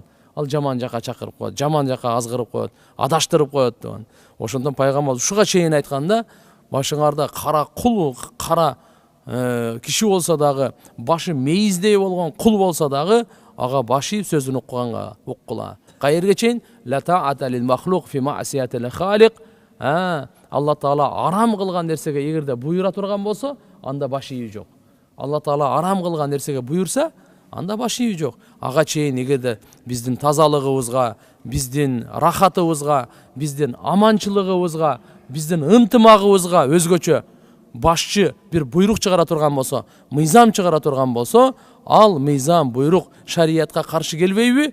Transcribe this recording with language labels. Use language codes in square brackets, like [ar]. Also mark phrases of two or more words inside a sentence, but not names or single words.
[ky] Ал жаман жака чакырып коет, жаман жака азгырып коет, адаштырып коет турган. Ошондон пайгамбар ушуга чейин айтканда, башыңарда кара кул, кара киши болсо дагы, башы мейиздей болгон кул болсо дагы, ага баш ийип сөзүн уккула. Кайерге чейин? [ar] لا طاعة لمخلوق في معصية الخالق. [ky] Алла Таала арам кылган нерсеге эгерде буйрура турган болсо, анда баш ийүү жок. Алла Таала арам кылган нерсеге буйрса, анда баш ийүү жок. Ага чейин эгерде биздин тазалыгыбызга, биздин рахатыбызга, биздин аманчылыгыбызга, биздин ынтымагыбызга өзгөчө башчы бир буйрук чыгара турган болсо, мыйзам чыгара турган болсо, ал мыйзам, буйрук шариятка каршы келбейби?